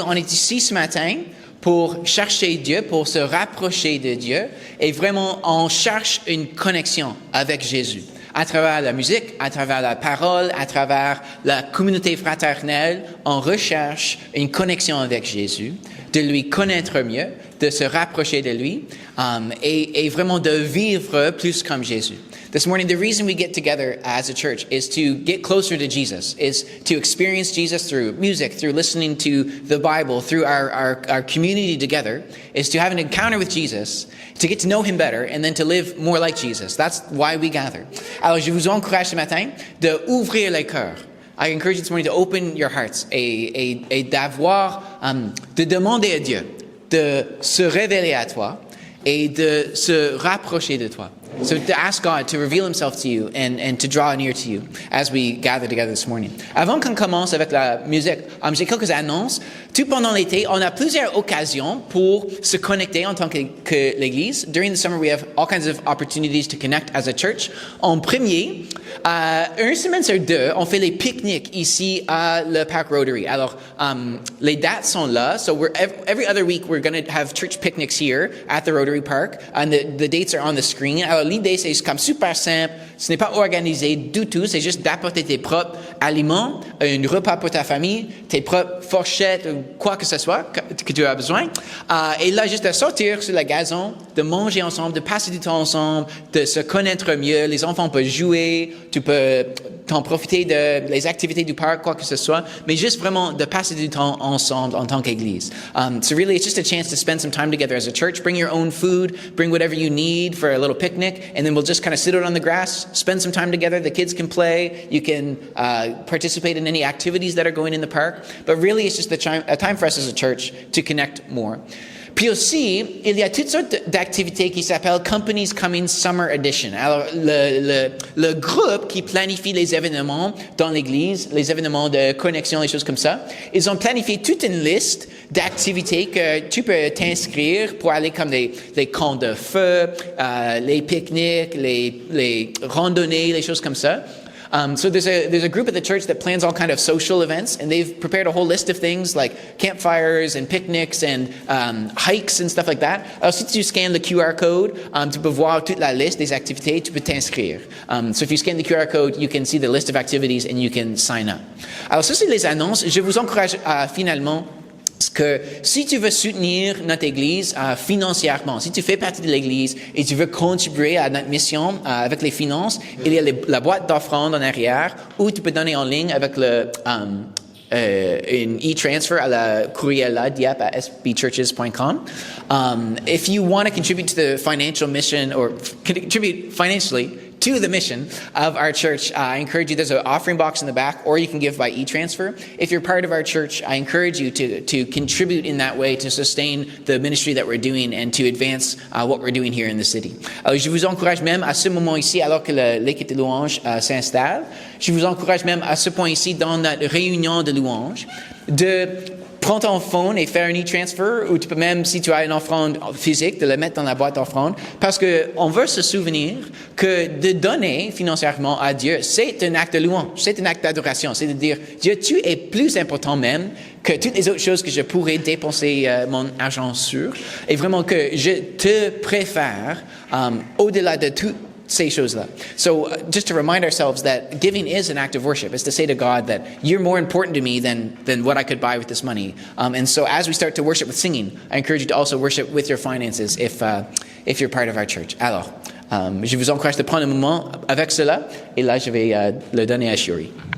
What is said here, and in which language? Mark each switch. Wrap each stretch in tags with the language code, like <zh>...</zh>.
<fr>On est ici ce matin pour chercher Dieu, pour se rapprocher de Dieu, et vraiment on cherche une connexion avec Jésus. À travers la musique, à travers la parole, à travers la communauté fraternelle, on recherche une connexion avec Jésus, de lui connaître mieux, de se rapprocher de lui, et vraiment de vivre plus comme Jésus.</fr> <en>This morning, the reason we get together as a church is to get closer to Jesus, is to experience Jesus through music, through listening to the Bible, through our community together, is to have an encounter with Jesus, to get to know Him better, and then to live more like Jesus. That's why we gather.</en> <fr>Alors, je vous encourage ce matin de ouvrir les cœurs.</fr> <en>I encourage you this morning to open your hearts</en> <fr>et d'avoir, de demander à Dieu de se révéler à toi et de se rapprocher de toi.</fr> <en>So to ask God to reveal Himself to you and to draw near to you as we gather together this morning.</en> <fr>Avant qu'on commence avec la musique, j'ai quelques annonces. Tout pendant l'été, on a plusieurs occasions pour se connecter en tant que l'Église.</fr> <en>During the summer, we have all kinds of opportunities to connect as a church.</en> <fr>En premier, une semaine sur deux, on fait les pique-niques ici à le Parc Rotary. Alors, les dates sont là.</fr> <en>So every other week, we're going to have church picnics here at the Rotary Park. And the dates are on the screen.</en> <fr>Alors, l'idée, c'est comme super simple. Ce n'est pas organisé du tout. C'est juste d'apporter tes propres aliments, un repas pour ta famille, tes propres fourchettes, quoi que ce soit que tu as besoin. Et là, juste de sortir sur le gazon, de manger ensemble, de passer du temps ensemble, de se connaître mieux. Les enfants peuvent jouer, tu peux t'en profiter de les activités du parc, quoi que ce soit, mais juste vraiment de passer du temps ensemble en tant qu'Église.</fr> <en>So really, it's just a chance to spend some time together as a church. Bring your own food, bring whatever you need for a little picnic, and then we'll just kind of sit out on the grass, spend some time together. The kids can play. You can participate in any activities that are going in the park. But really, it's just a time for us as a church to connect more.</en> <fr>Puis aussi, il y a toutes sortes d'activités qui s'appellent Companies Coming Summer Edition. Alors, le groupe qui planifie les événements dans l'Église, les événements de connexion, les choses comme ça, ils ont planifié toute une liste d'activités que tu peux t'inscrire pour aller comme les camps de feu, les pique-niques, les randonnées, les choses comme ça.</fr> <en>So there's a group at the church that plans all kind of social events, and they've prepared a whole list of things like campfires and picnics and hikes and stuff like that.</en> <fr>Alors, si tu scannes le QR code, tu peux voir toute la liste des activités, tu peux t'inscrire.</fr> <en>So if you scan the QR code, you can see the list of activities and you can sign up.</en> <fr>Alors, ça, c'est les annonces. Je vous encourage finalement que si tu veux soutenir notre Église financièrement, si tu fais partie de l'Église et tu veux contribuer à notre mission avec les finances, il y a la boîte d'offrande en arrière où tu peux donner en ligne avec une e-transfer à la courriel là, dieppe@sbchurches.com.</fr> <en>If you want to contribute to the financial mission or contribute financially to the mission of our church, I encourage you, there's an offering box in the back, or you can give by e-transfer. If you're part of our church, I encourage you to contribute in that way to sustain the ministry that we're doing and to advance what we're doing here in the city.</en> <fr>Alors, je vous encourage même à ce moment ici, alors que l'équipe de louange s'installe, je vous encourage même à ce point ici, dans notre réunion de louange, de prends ton phone et faire un e-transfer, ou tu peux même, si tu as une offrande physique, de le mettre dans la boîte d'offrande, parce que on veut se souvenir que de donner financièrement à Dieu, c'est un acte de louange, c'est un acte d'adoration, c'est de dire, Dieu, tu es plus important même que toutes les autres choses que je pourrais dépenser mon argent sur, et vraiment que je te préfère au-delà de tout ces choses-là.</fr> <en>So just to remind ourselves that giving is an act of worship. It's to say to God that you're more important to me than what I could buy with this money. And so as we start to worship with singing, I encourage you to also worship with your finances if you're part of our church.</en> <fr>Alors, je vous encourage de prendre un moment avec cela. Et là, je vais le donner à Shuri.</fr>